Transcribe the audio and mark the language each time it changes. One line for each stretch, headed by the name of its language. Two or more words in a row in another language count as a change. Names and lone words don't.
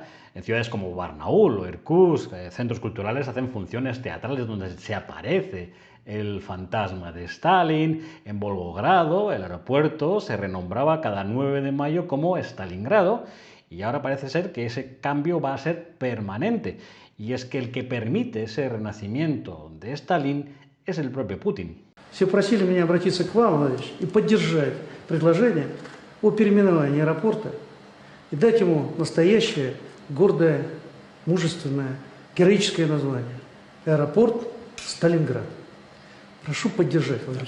Spanish: En ciudades como Barnaul o Irkutsk, centros culturales hacen funciones teatrales donde se aparece el fantasma de Stalin. En Volgogrado, el aeropuerto se renombraba cada 9 de mayo como Stalingrado y ahora parece ser que ese cambio va a ser permanente. Y es que el que permite ese renacimiento de Stalin es el propio Putin.
Russian: Все просили меня обратиться к вам, Владимир, и поддержать предложение о переименовании аэропорта и дать ему настоящее, гордое, мужественное, героическое название. Аэропорт Сталинград. Прошу поддержать, Владимир.